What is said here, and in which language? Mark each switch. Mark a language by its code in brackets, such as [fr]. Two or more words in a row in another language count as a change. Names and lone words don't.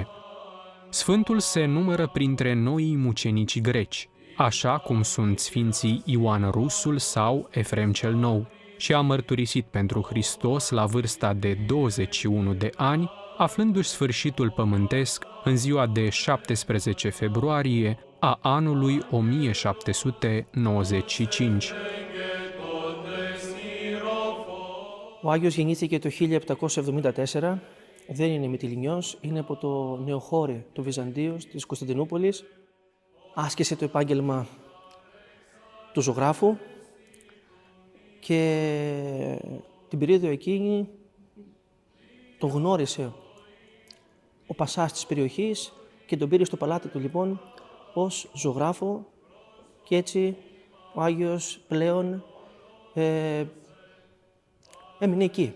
[ro] Sfântul se numără printre noii mucenici greci, așa cum sunt sfinții Ioan Rusul sau Efrem cel Nou, și a mărturisit pentru Hristos la vârsta de 21 de ani, aflându-și sfârșitul pământesc în ziua de 17 februarie a anului 1795. [el] Ο Άγιος γεννήθηκε το 1774, δεν είναι Μυτιληνιός, είναι από το νεοχώρι του Βυζαντίου της Κωνσταντινούπολης. Άσκησε το επάγγελμα του ζωγράφου και την περίοδο εκείνη τον γνώρισε ο πασάς της περιοχής και τον πήρε στο παλάτι του λοιπόν ως ζωγράφο και έτσι ο Άγιος πλέον έμεινε εκεί.